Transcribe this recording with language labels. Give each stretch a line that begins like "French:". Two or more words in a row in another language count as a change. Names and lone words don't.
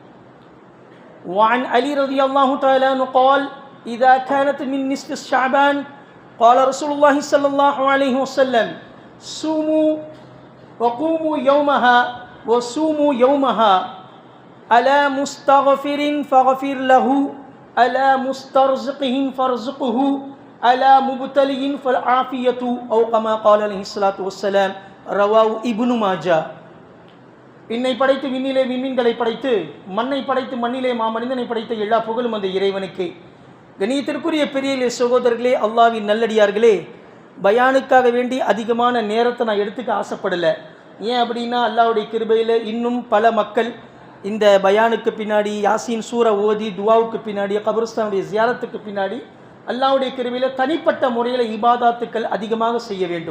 Arabic: وعن علي رضي الله تعالى عنه قال إذا كانت من نصف شعبان قال رسول الله صلى الله عليه وسلم صوموا وقوموا يومها وصوموا يومها ألا مستغفر فغفر له ألا مسترزق فارزقه ألا مبتلي فالعافية أو كما قال عليه الصلاة والسلام رواه ابن ماجه.
Tamil: விண்ணை படைத்து விண்ணிலே விண்மீன்களை படைத்து மண்ணை படைத்து மண்ணிலே மாமனிதனை படைத்த எல்லா புகழும் அந்த இறைவனுக்கே. கணியத்திற்குரிய பெரிய சகோதரர்களே, அல்லாஹ்வின் நல்லடியார்களே, பயானுக்காக வேண்டி அதிகமான நேரத்தை நான் எடுத்துக்க ஆசைப்படலை. ஏன் அப்படின்னா அல்லாஹ்வுடைய கிருபையில் இன்னும் பல மக்கள் இந்த பயானுக்கு பின்னாடி யாசீன் சூரா ஓதி துவாவுக்கு பின்னாடி கபருஸ்தானுடைய ஜியாரத்துக்கு பின்னாடி அல்லாஹ்வுடைய கிருபையில் தனிப்பட்ட முறையில் இபாதாத்துக்கள் அதிகமாக செய்ய வேண்டும்.